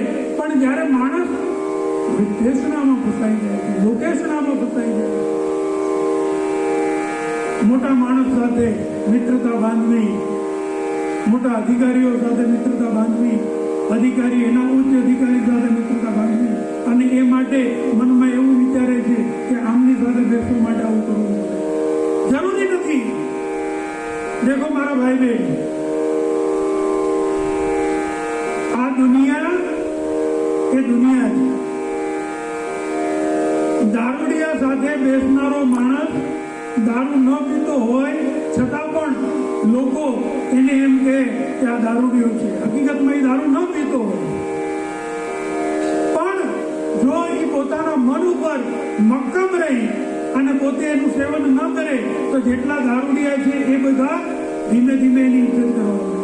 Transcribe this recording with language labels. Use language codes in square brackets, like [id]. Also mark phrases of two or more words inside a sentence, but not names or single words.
[gu] પણ જ્યારે માણસ વિદ્વેષણામાં ફસાઈ જાય છે, લોકેશનામાં ફસાઈ જાય, મોટા માણસ સાથે મિત્રતા બાંધવી, મોટા અધિકારીઓ સાથે મિત્રતા બાંધવી, અધિકારી એના ઉચ્ચ અધિકારી સાથે મિત્રતા બાંધવી, અને એ માટે મનમાં એવું વિચારે છે કે આમની સાથે બેસવા માટે આવું કરવું જરૂરી નથી. દેખો મારા ભાઈ બહેન, આ દુનિયા એ દુનિયા છે. દારૂડિયા સાથે બેસનારો માણસ દારૂ ન પીતો હોય છતાં પણ લોકો એને એમ કહે કે આ દારૂડિયો છે. હકીકતમાં એ દારૂ ન પીતો હોય, પણ જો એ પોતાના મન ઉપર મક્કમ રહી અને પોતે એનું સેવન ન કરે તો જેટલા દારૂડિયા છે એ બધા ધીમે ધીમે એની ઇજ્જત કરવા લાગે.